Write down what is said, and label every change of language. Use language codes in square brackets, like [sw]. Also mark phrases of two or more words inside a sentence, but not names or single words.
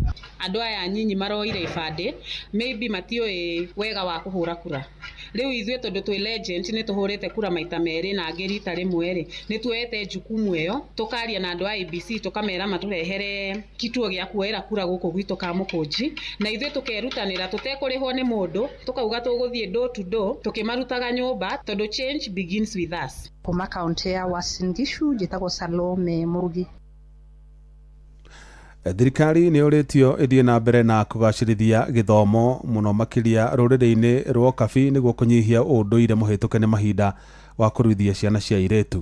[ki] Andũ aya nyinyi maroire ibandĩ maybe matiũĩ wega wa kũhũra kura. Rĩu ithuĩ tondũ twĩ legend nĩ tũhũrĩte kura maita merĩ na angĩ rita rĩmwe rĩ nĩ tuoete jukumu ĩyo tukaria na andũ a IBC tukamera matũrehere kituo gĩa kuoera kura gũkũ gwitũ ka Mũkũnji na ithuĩ tukerutanĩra tutekũrĩhwo nĩ mũndũ tukauga tũgũthiĩ [en] door to door [ki] tukimarutaga nyũmba tondũ [en] change begins with us. [ki] Kuma kaunti ya Uasin Gishu njĩtagwo Salome Murugi. Thirikari nĩ ũrĩtio ĩthiĩ na mbere na kũgacĩrithia gĩthomo mũno makĩria rũrĩrĩ-inĩ rwa Kabi nĩguo kũnyihia ũndũire mũhĩtũke nĩ mahinda wa kũruithia ciana cia airĩtu.